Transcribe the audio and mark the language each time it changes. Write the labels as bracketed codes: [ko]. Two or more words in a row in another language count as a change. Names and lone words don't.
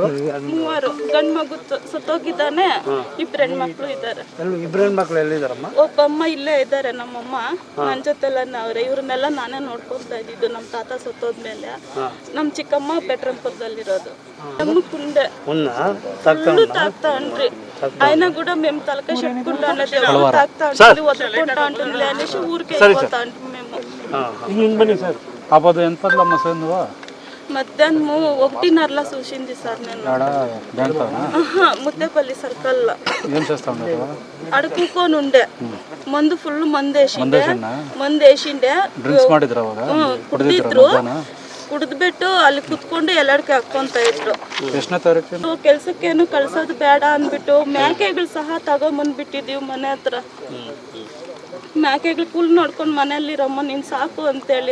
[kn] 3 ಗಂಡು ಮಗು ಸತ್ತೋಗಿದ್ದಾನೆ, 2 ಹೆಣ್ಮಕ್ಳು ಇದ್ದಾರೆ. 2 ಹೆಣ್ಮಕ್ಳು ಎಲ್ಲಿದ್ದಾರಮ್ಮ? ಒಬ್ಬ ಅಮ್ಮ ಇಲ್ಲೇ ಇದ್ದಾರೆ, ನಮ್ಮಮ್ಮ ನನ್ನ ಜೊತೆಲ್ಲ ಅವ್ರೆ. ಇವ್ರನ್ನೆಲ್ಲ ನಾನೇ ನೋಡ್ಕೊತಾ ಇದ್ದಿದ್ದು. ನಮ್ಮ ತಾತ ಸತ್ತೋದ್ಮೇಲೆ ನಮ್ಮ ಚಿಕ್ಕಮ್ಮ ಬೆಟ್ರಂಪುರದಲ್ಲಿರೋದು. ನಮ್ಮ ಕುಂಡೆ ಫುಲ್ಲು ತಾಕ್ತಾ ಅನ್ರಿ. [te] ఆయన కూడా మేము తలక చెప్పుకుంటాం, తాకుతా ఉంటుంది, వదులుకుంటా ఉంటుంది, అనేసి ఊరికి వెళ్ళిపోతా ఉంటాం మేము. అప్పుడు ఎంత నువ్వు మధ్యాహ్నం 1:30 చూసింది సార్ నేను. ముత్తేపల్లి సర్కల్ ఆడ కూకొని ఉండే. మందు ఫుల్ మందు వేసిండే. [kn] ಕುಡಿದಿದ್ರು. ಕುಡಿದ್ಬಿಟ್ಟು ಅಲ್ಲಿ ಕುತ್ಕೊಂಡು ಎಲ್ಲಾಡ್ಕೆ ಹಾಕೊಂತ ಇದ್ರು. ಕೆಲ್ಸಕ್ಕೇನು ಕಳ್ಸೋದು ಬೇಡ ಅಂದ್ಬಿಟ್ಟು ಮೇಕೆಗಳು ಸಹ ತಗೊಂಬಂದ್ಬಿಟ್ಟಿದೀವಿ ಮನೆ ಹತ್ರ. ಮೇಕೆಗಳು ಫುಲ್ ನೋಡ್ಕೊಂಡು ಮನೆಯಲ್ಲಿರಮ್ಮ ನೀನು ಸಾಕು ಅಂತೇಳಿ.